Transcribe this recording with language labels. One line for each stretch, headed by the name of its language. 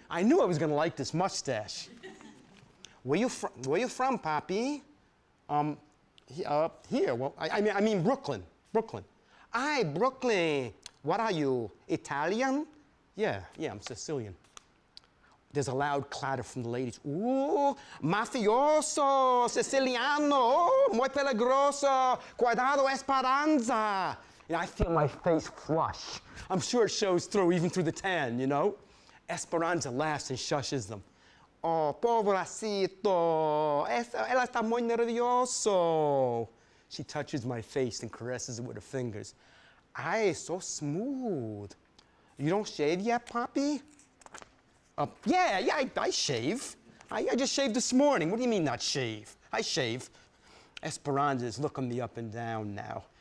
English: I knew I was gonna like this mustache. Where you from, Papi? Here. Well, I mean Brooklyn. Brooklyn. Aye, Brooklyn. What are you? Italian? Yeah, I'm Sicilian. There's a loud clatter from the ladies.
Spanish: Ooh, mafioso, Siciliano, oh, muy peligroso, cuidado, Esperanza.
English: I feel my face flush. I'm sure it shows through, even through the tan, you know? Esperanza laughs and shushes them.
Spanish: Oh, pobrecito, él está muy nervioso.
English: She touches my face and caresses it with her fingers. Ay, so smooth. You don't shave yet, Papi? Yeah, I shave. I just shaved this morning. What do you mean not shave? I shave. Esperanza is looking me up and down now.